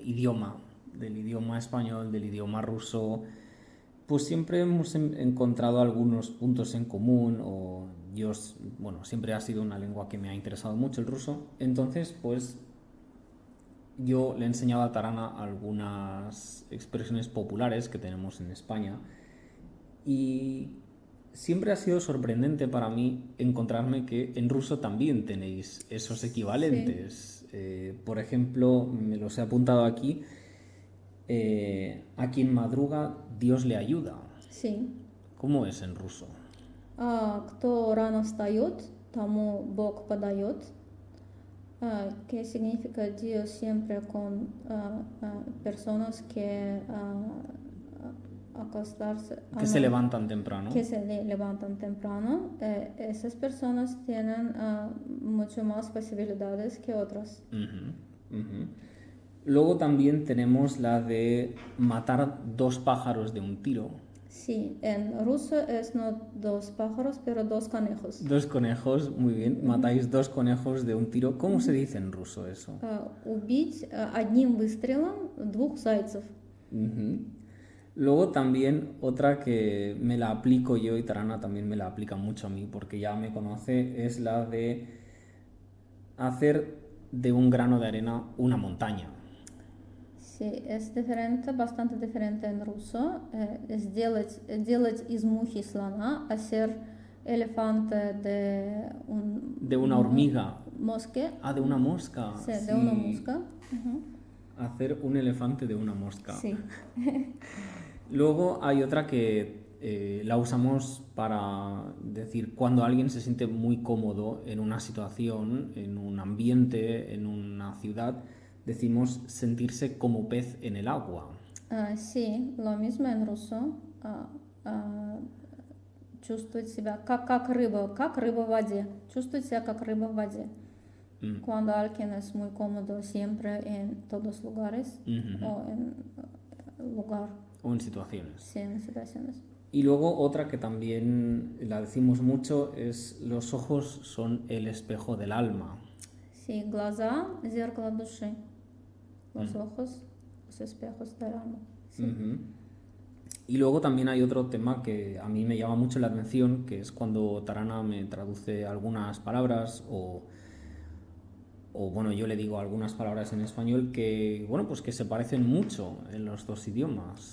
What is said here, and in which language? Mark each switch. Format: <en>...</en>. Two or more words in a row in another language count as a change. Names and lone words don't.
<es>idioma, del idioma español, del idioma ruso, pues siempre hemos encontrado algunos puntos en común o yo, bueno, siempre ha sido una lengua que me ha interesado mucho el ruso, entonces pues yo le he enseñado a Tarana algunas expresiones populares que tenemos en España y siempre ha sido sorprendente para mí encontrarme que en ruso también tenéis esos equivalentes. Por ejemplo, me los he apuntado aquí. A quien madruga, Dios le ayuda. Sí. ¿Cómo es en ruso?</es> <ru>Кто рано встает, тому Бог подает.</ru> <es>¿Qué significa Dios siempre con personas que acostarse, Que se levantan temprano. que se levantan temprano? Esas personas tienen mucho más posibilidades que otras. Luego también tenemos la de matar dos pájaros de un tiro. Sí, en ruso es no dos pájaros, pero dos conejos. Dos conejos, muy bien. Matáis dos conejos de un tiro. ¿Cómo se dice en ruso eso?</es> <ru>Убить одним выстрелом двух зайцев.</ru> <es>Luego también otra que me la aplico yo y Tarana también me la aplica mucho a mí porque ya me conoce, es la de hacer de un grano de arena una montaña. Sí, es diferente, bastante diferente en ruso.</es> <ru>Делать из мухи слона,</ru> <es>hacer elefante de una hormiga. Mosca. De una mosca. Sí, de una mosca. Hacer un elefante de una mosca. Sí. Luego hay otra que la usamos para decir cuando alguien se siente muy cómodo en una situación, en un ambiente, en una ciudad, decimos sentirse como pez en el agua. Sí, lo mismo en ruso.</es> <ru>Чувствовать себя как рыба в воде. Чувствовать себя как рыба в воде.</ru> <es>Cuando alguien es muy cómodo siempre en todos lugares o en lugar. O en situaciones. Sí, en situaciones. Y luego otra que también la decimos mucho es los ojos son el espejo del alma. Sí,</es> <ru>глаза – зеркало души.</ru> <es>Los ojos, los espejos del alma. Sí. Y luego también hay otro tema que a mí me llama mucho la atención, que es cuando Tarana me traduce algunas palabras o bueno, yo le digo algunas palabras en español que, bueno, pues que se parecen mucho en los dos idiomas.</es>